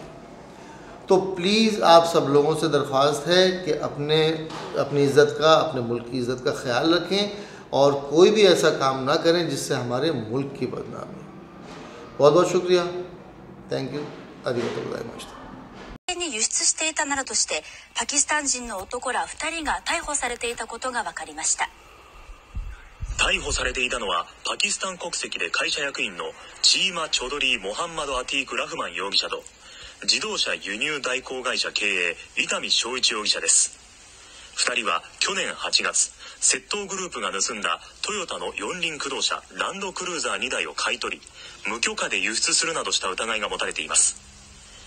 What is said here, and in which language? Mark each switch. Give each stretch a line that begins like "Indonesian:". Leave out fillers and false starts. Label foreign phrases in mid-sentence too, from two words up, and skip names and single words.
Urdu: تو پلیز آپ سب لوگوں سے درخواست ہے کہ اپنی عزت کا، اپنے ملک کی عزت کا خیال رکھیں اور کوئی بھی ایسا کام نہ کریں جس سے ہمارے ملک کی بدنامی. بہت بہت شکریہ,
English: thank you,
Japanese: ありがとうございました. に輸出していたなどとしてパキスタン人の男ら2人が逮捕されていたことが分かりました。逮捕されていたのはパキスタン国籍で会社役員のチーマ・チョドリー・モハンマド・アティーク・ラフマン容疑者と自動車輸入代行会社経営伊丹正一容疑者です。2人は去年8月、窃盗グループが盗んだトヨタの四輪駆動車ランドクルーザー2台を買い取り、無許可で輸出するなどした疑いが持たれています。